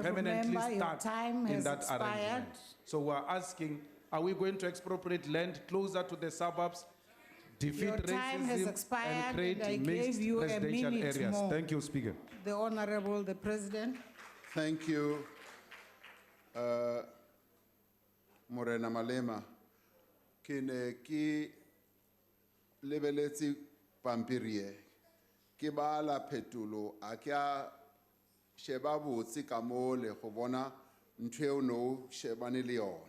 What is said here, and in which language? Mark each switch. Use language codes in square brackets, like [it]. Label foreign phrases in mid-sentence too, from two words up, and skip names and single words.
[en] be permanently member, your stuck time in has that expired. arrangement. So we're asking, are we going to expropriate land closer to the suburbs, defeat Your time has racism, expired, and create and I mixed gave you a residential minute areas? more. Thank you, Speaker. The Honourable, the President. Thank you, Morena Malema. [st] Ke ne ke lebeletse pampiri e, ke bala phetolo a ke a sheba botse ka mole go bona ntho eo no shebane le yona.